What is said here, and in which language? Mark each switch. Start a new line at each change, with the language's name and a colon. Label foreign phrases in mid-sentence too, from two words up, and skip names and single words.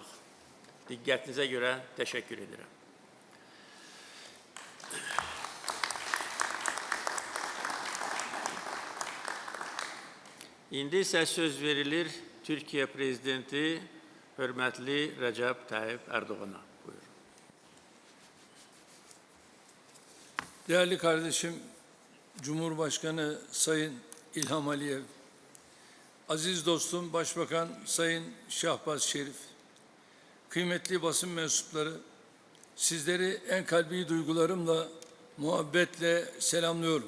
Azerbaijani: Diqqətinizə görə təşəkkür edirəm. İndi isə söz verilir Türkiyə Prezidenti hörmətli Rəcəb Tayyip Erdoğan'a. Buyurun.
Turkish: Değerli kardeşim, Cumhurbaşkanı Sayın İlham Aliyev, aziz dostum Başbakan Sayın Şahbaz Şerif, kıymetli basın mensupları, sizleri en kalbi duygularımla, muhabbetle selamlıyorum.